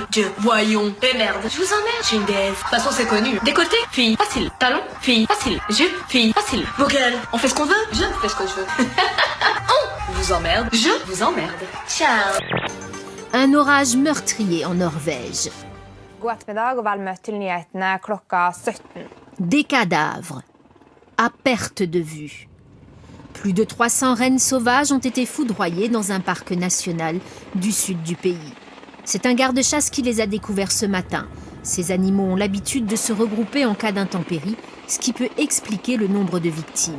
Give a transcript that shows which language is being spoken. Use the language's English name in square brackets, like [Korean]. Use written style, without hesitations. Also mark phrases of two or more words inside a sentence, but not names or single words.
[French] Dieu. Voyons. Et merde. Je vous emmerde, je suis une déesse. De toute façon, c'est connu. Décolleté, fille. Facile. Talon, fille. Facile. Jupe, fille. Facile. Vogel. On fait ce qu'on veut. Je fais ce que je veux. On vous emmerde. Je vous emmerde. Ciao. Un orage meurtrier en Norvège. [Norwegian] God ettermiddag og vel møtt til nyhetene klokka 17. [French] Des cadavres à perte de vue. Plus de 300 rennes sauvages ont été foudroyées dans un parc national du sud du pays. C'est un garde-chasse qui les a découverts ce matin. Ces animaux ont l'habitude de se regrouper en cas d'intempérie, ce qui peut expliquer le nombre de victimes.